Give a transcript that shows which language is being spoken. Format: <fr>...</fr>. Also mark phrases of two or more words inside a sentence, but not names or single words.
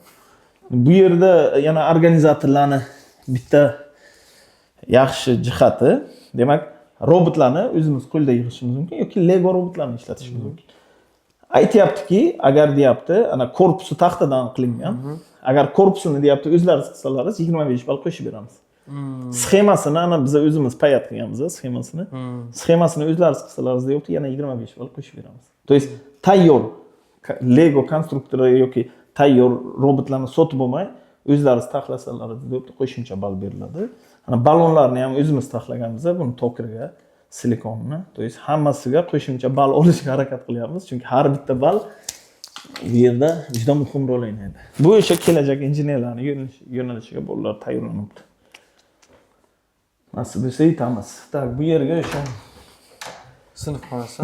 <uz>Bu yerda yana organizatorlarni bitta yaxshi jihati, demak, robotlarni o'zimiz qo'lda yig'ishimiz mumkin yoki Lego robotlarni ishlatishimiz mumkin. Aytayaptiki, agar deyapti, ana korpusi taxtadan qilingan, agar korpusini deyapti o'zlaringiz qilsalaringiz 25 ball qo'shib beramiz. Sxemasini ana biz o'zimiz payat qilganmiz, sxemasini. Sxemasini o'zlaringiz qilsalaringiz deyapti, yana 25 ball qo'shib beramiz.</uz> <ru>То есть</ru> <uz>tayyor Lego konstruktori yoki tayyor robotlarni sotib olmay, o'zlaringiz taxlasalaringiz deyapti, qo'shimcha ball beriladi. Ana ballonlarni ham o'zimiz taxlaganmiz, buni tokerga, silikonni.</uz> <ru>То есть</ru> <uz>hammasiga qo'shimcha ball olishga harakat qilyapmiz, chunki har bitta ball bu yerda juda muhim rol o'ynaydi. Bu o'sha kelajak injenerlarning yo'nalishiga bolalar tayyorlanibdi. Nasib bo'lsa yetamiz. Tak, bu yerga o'sha sinfxonasi.</uz>